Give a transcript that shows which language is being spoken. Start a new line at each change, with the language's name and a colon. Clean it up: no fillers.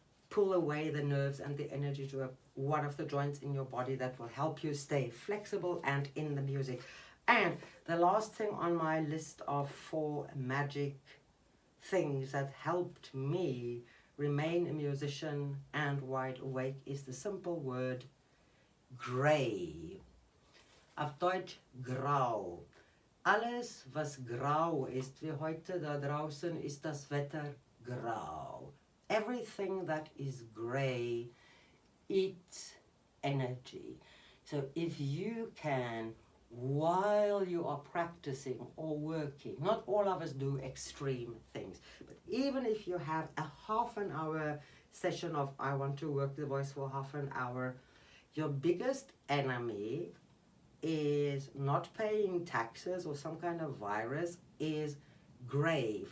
English: Pull away the nerves and the energy to one of the joints in your body that will help you stay flexible and in the music. And the last thing on my list of 4 magic things that helped me remain a musician and wide awake is the simple word gray.
German: Auf Deutsch grau. Alles, was grau ist, wie heute da draußen, ist das Wetter grau.
English: Everything that is gray eats energy. So if you can, while you are practicing or working, not all of us do extreme things, but even if you have a half an hour session of I want to work the voice for half an hour, your biggest enemy is not paying taxes or some kind of virus, is gray.